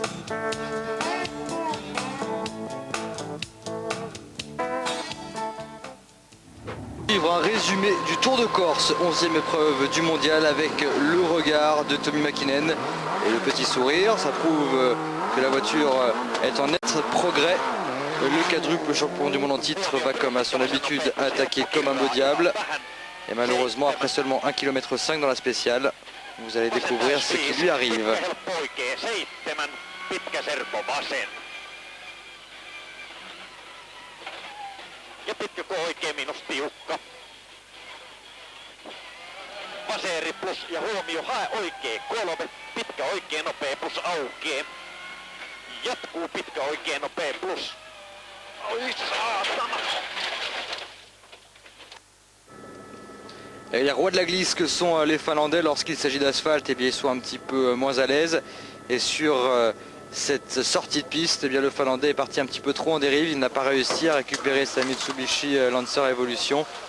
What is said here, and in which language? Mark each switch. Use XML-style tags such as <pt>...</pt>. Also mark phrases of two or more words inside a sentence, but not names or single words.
<fr>Un résumé du Tour de Corse, 11e épreuve du mondial avec le regard de Tommi Mäkinen et le petit sourire. Ça prouve que la voiture est en net progrès. Le quadruple champion du monde en titre va comme à son habitude attaquer comme un beau diable. Et malheureusement après seulement 1,5 km dans la spéciale, vous allez découvrir ce qui lui arrive.</fr> <fi>Ja pitkäkko oikein minus tiukka. Vaseeri plus ja huomio hae oikein 3. Pitkä oikein nopea plus aukee. Jatkuu pitkä oikein nopea plus. Oi saatana.</fi> <fr>Et les rois de la glisse que sont les Finlandais lorsqu'il s'agit d'asphalte, eh bien, ils sont un petit peu moins à l'aise. Et sur cette sortie de piste, eh bien, le Finlandais est parti un petit peu trop en dérive. Il n'a pas réussi à récupérer sa Mitsubishi Lancer Evolution.</fr>